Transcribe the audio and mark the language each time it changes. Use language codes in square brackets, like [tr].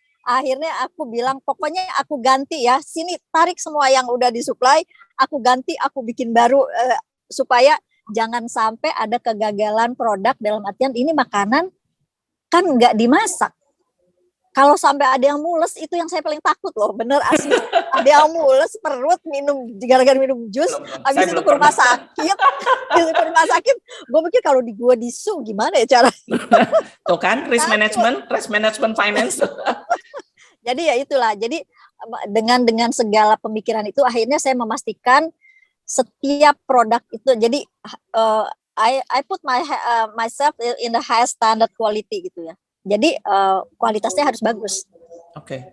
[id] Akhirnya aku bilang pokoknya aku ganti ya, sini tarik semua yang udah disuplai, aku ganti, aku bikin baru supaya jangan sampai ada kegagalan produk, dalam artian ini makanan kan nggak dimasak. Kalau sampai ada yang mules, itu yang saya paling takut loh, bener asli. Ada yang mules perut, gara-gara minum jus, habis itu ke rumah sakit. Gue pikir kalau gue disu gimana ya cara? Tuh kan, risk management finance. Jadi ya itulah. Jadi dengan segala pemikiran itu, akhirnya saya memastikan setiap produk itu. Jadi [en] I put myself in the highest standard quality [id] gitu ya. Jadi kualitasnya harus bagus. Oke.